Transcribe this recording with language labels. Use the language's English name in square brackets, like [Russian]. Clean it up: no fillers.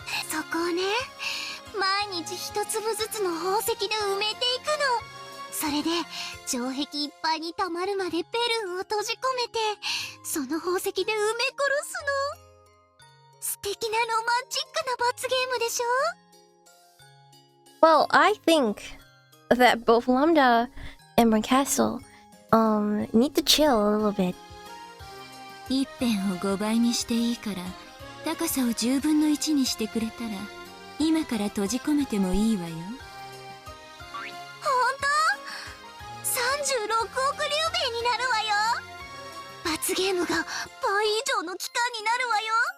[Japanese] そこをね、毎日一粒ずつの宝石で埋めていくそれで城壁いっぱいに溜まるまでベルンを閉じ込めて、その宝石で埋め殺すの。素敵なロマンチックな罰ゲームでしょ。 [English] Well, I think that both Lambda and Castle need to chill a little bit. [Japanese] 一辺を5倍にしていいから高さを10分の1にしてくれたら今から閉じ込めてもいいわよ。ほんと？36億竜兵になるわよ。罰ゲームが倍以上の期間になるわよ。